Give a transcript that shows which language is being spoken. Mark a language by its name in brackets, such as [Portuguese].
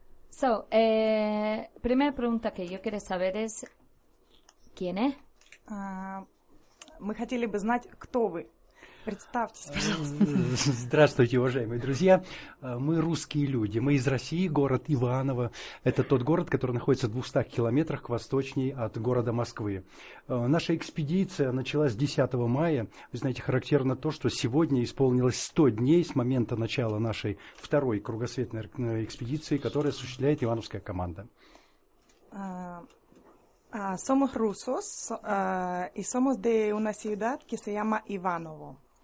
[Spanish] So, primera pregunta que yo quiero saber es, ¿quién es? [Russian] Мы хотели бы знать, кто вы. Представьтесь, пожалуйста. Здравствуйте, уважаемые друзья. Мы русские люди. Мы из России, город Иваново. Это тот город, который находится в 200 километрах к восточнее от города Москвы. Наша экспедиция началась 10 мая. Вы знаете, характерно то, что сегодня исполнилось 100 дней с момента начала нашей второй кругосветной экспедиции, которую осуществляет ивановская команда. [Spanish] Somos rusos y somos de una ciudad que se llama Иваново.